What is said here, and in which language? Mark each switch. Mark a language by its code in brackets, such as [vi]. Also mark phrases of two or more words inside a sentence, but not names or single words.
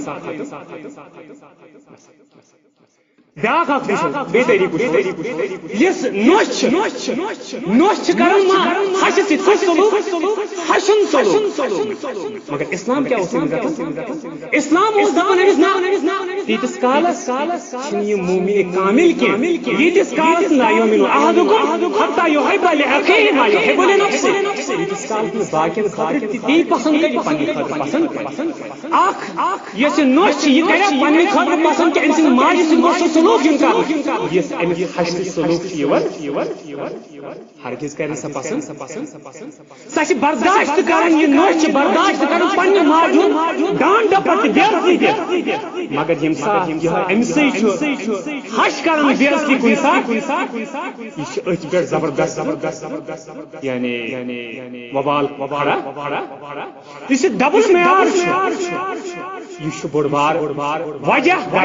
[ks] بیاکھ اکھ بیٚیہِ طریٖقہٕ یُس نوش چھِ کران ہشہِ سۭتۍ کُس سلوٗک ہشُن سلوٗک مگر اسلام کیٛاہ اوس أمِس اسلام اوس دپان أمِس نہ تیٖتِس کالس چھِنہٕ یہِ مومنہِ کامل کینٛہہ ییٖتِس کالس [ar] لا یؤمنُ احدکم حتیٰ یحب لاخیہ ما یحب لنفسہ [ks] ییٖتِس کالس نہٕ باقین خٲطرٕ تی پسند کرِ پننہِ خٲطرٕ پسند اکھ یۄس یہِ نوش چھِ یہِ کرِ پننہِ خٲطرٕ پسند کہِ أمۍ سٕنٛدِ ماجہِ سۭتۍ گوٚژھ سُہ سلوک یُن کرنہٕ یُس أمِس ہشہِ سلوک چھُ یِوان ہرگز کرِ سۄ پسند سۄ چھِ برداشت کران یہِ نوش چھِ برداشت کران پننہِ ماجہِ ہُنٛد ڈانٹ ڈپٹ تہِ بے عزتی دِتھ مگر ییٚمہِ ساتہٕ یِہوٚے أمسٕے چھُ ہش کران بے عزتی کُنہِ ساتہٕ یہِ چھِ أتھۍ پٮ۪ٹھ زبردست یعنی وبال کھڑا یہِ چھِ ڈبل معیار چھُ یہِ چھُ بوٚڑ بار وجہ